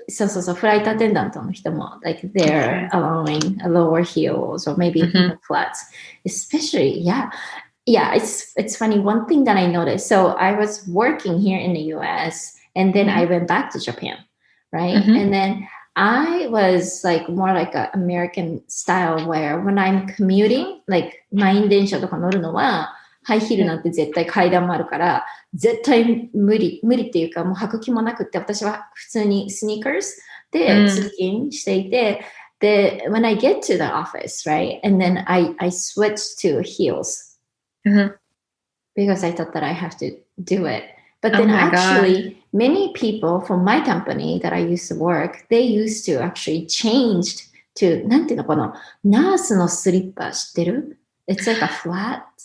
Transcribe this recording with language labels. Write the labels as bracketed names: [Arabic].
[Japanese] そう、フライトアテンダントの人も、 [English] like they're allowing lower heels or maybe even flats. Especially, yeah, it's funny. One thing that I noticed, so I was working here in the US and then I went back to Japan, right? And then I was like more like an American style where when I'm commuting, like [Japanese] 満員電車とか乗るのは、ハイヒールなんて絶対階段もあるから、絶対無理っていうか、もう履く気もなくって、私は普通にスニーカーズで通勤していて、で、 [English] when I get to the office, right? And then I switch to heels. Because I thought that I have to do it. But then actually, many people from my company that I used to work, they used to actually change to, [Japanese] なんていうのかな、ナースのスリッパ知ってる? [English] It's like a flat.